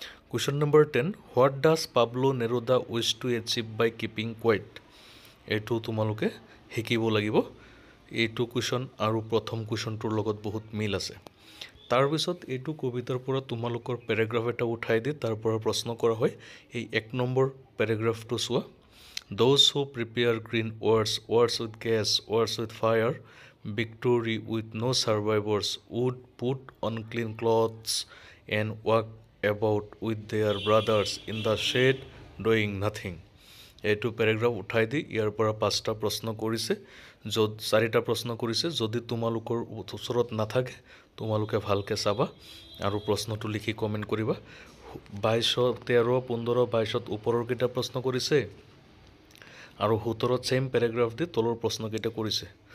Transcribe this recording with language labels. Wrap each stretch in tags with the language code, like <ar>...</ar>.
<en>Question number 10, what does Pablo Neruda wish to achieve by keeping quiet.</en> <as>এইটো তোমালোকে শিকিব লাগিব। এইটো কুৱেশ্যন আৰু প্ৰথম কুৱেশ্যনটোৰ লগত বহুত মিল আছে। তাৰপিছত এইটো কবিতাৰ পৰা তোমালোকৰ পেৰাগ্ৰাফ এটা উঠাই দি তাৰ পৰা প্ৰশ্ন কৰা হয়। এই 1 নম্বৰ পেৰাগ্ৰাফটো চোৱা।</as> <en>Those who prepare green words with gas, words with fire, victory with no survivors, would put on clean clothes and walk about with their brothers in the shade doing nothing.</en> <as>এইটো paragraph উঠাই দি ইয়াৰ পৰা 5টা প্ৰশ্ন কৰিছে, 4টা প্ৰশ্ন কৰিছে। যদি তোমালোকৰ ওচৰত নাথাকে তোমালোকে ভালকৈ চাবা আৰু প্ৰশ্নটো লিখি কমেণ্ট কৰিবা। 22, 13, 15, 22 ওপৰৰ কেইটা প্ৰশ্ন কৰিছে আৰু 17 চেম পেৰাগ্ৰাফ দি তলৰ প্ৰশ্নকেইটা কৰিছে।</as>